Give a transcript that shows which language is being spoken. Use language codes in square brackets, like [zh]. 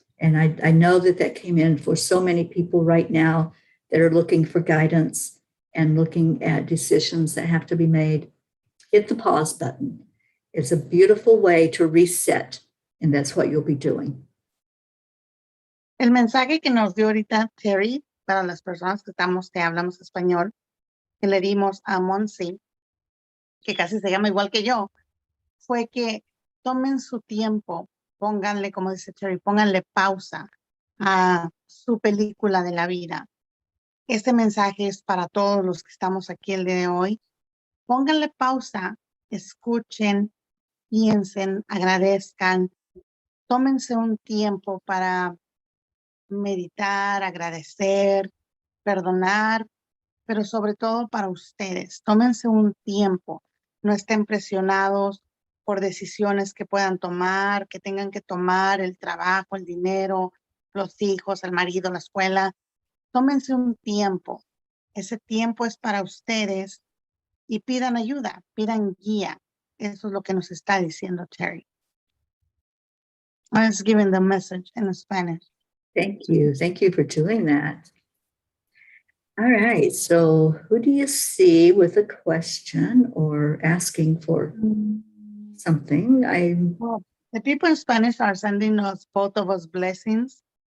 [en] And I know that came in for so many people right now that are looking for guidance and looking at decisions that have to be made. Hit the pause button. It's a beautiful way to reset, and that's what you'll be doing. [es] El mensaje que nos dio ahorita Terry, para las personas que hablamos español, que le dimos a Monsi, que casi se llama igual que yo, fue que tomen su tiempo, pónganle, como dice Terry, pónganle pausa a su película de la vida. Este mensaje es para todos los que estamos aquí el día de hoy. Pónganle pausa, escuchen, piensen, agradezcan, tómense un tiempo para meditar, agradecer, perdonar, pero sobre todo para ustedes. Tómense un tiempo. no estén presionados por decisiones que puedan tomar, que tengan que tomar, el trabajo, el dinero, los hijos, el marido, la escuela. Tómense un tiempo. Ese tiempo es para ustedes y pidan ayuda, pidan guía. Eso es lo que nos está diciendo Terry. [en] I was giving the message in Spanish. Thank you. Thank you for doing that. All right. So who do you see with a question or asking for something? Well, the people in Spanish are sending us, both of us, blessings.